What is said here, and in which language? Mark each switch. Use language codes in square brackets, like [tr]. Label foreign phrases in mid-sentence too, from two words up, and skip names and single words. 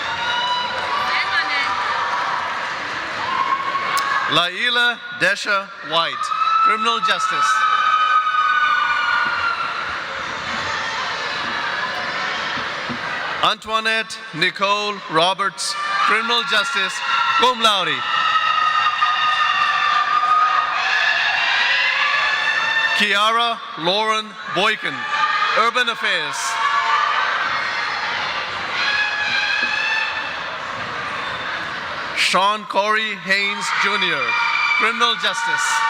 [en] Laila Desha White, Criminal Justice. Antoinette Nicole Roberts, Criminal Justice, [la] cum laude. [en] Kiara Lauren Boykin, Urban Affairs. Sean Corey Haynes Jr., Criminal Justice.